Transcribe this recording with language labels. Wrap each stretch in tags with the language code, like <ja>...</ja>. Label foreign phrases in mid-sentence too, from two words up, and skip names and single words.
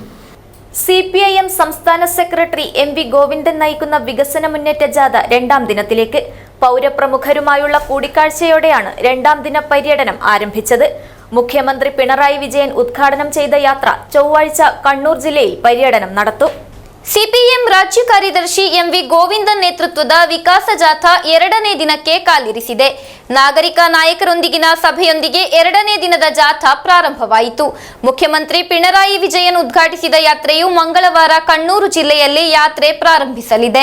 <ml>സിപിഐഎം സംസ്ഥാന സെക്രട്ടറി എംവി ഗോവിന്ദൻ നയിക്കുന്ന വികസന മുന്നേറ്റ ജാഥ 2ാം ദിനത്തിലേക്ക്. പൗരപ്രമുഖരുമായുള്ള കൂടിക്കാഴ്ചയോടെയാണ് 2ാം ദിന പര്യടനം ആരംഭിച്ചത്. മുഖ്യമന്ത്രി പിണറായി വിജയൻ ഉദ്ഘാടനം ചെയ്ത യാത്ര ചൊവ്വാഴ്ച കണ്ണൂർ ജില്ലയിൽ പര്യടനം നടത്തും.</ml> <kn>ಸಿಪಿಎಂ ರಾಜ್ಯ ಕಾರ್ಯದರ್ಶಿ ಎಂವಿ ಗೋವಿಂದನ್ ನೇತೃತ್ವದ ವಿಕಾಸ ಜಾಥಾ 2ನೇ ದಿನಕ್ಕೆ ಕಾಲಿರಿಸಿದೆ. ನಾಗರಿಕ ನಾಯಕರೊಂದಿಗಿನ ಸಭೆಯೊಂದಿಗೆ 2ನೇ ದಿನದ ಜಾಥಾ ಪ್ರಾರಂಭವಾಯಿತು. ಮುಖ್ಯಮಂತ್ರಿ ಪಿಣರಾಯಿ ವಿಜಯನ್ ಉದ್ಘಾಟಿಸಿದ ಯಾತ್ರೆಯು ಮಂಗಳವಾರ ಕಣ್ಣೂರು ಜಿಲ್ಲೆಯಲ್ಲಿ ಯಾತ್ರೆ ಪ್ರಾರಂಭಿಸಲಿದೆ.</kn>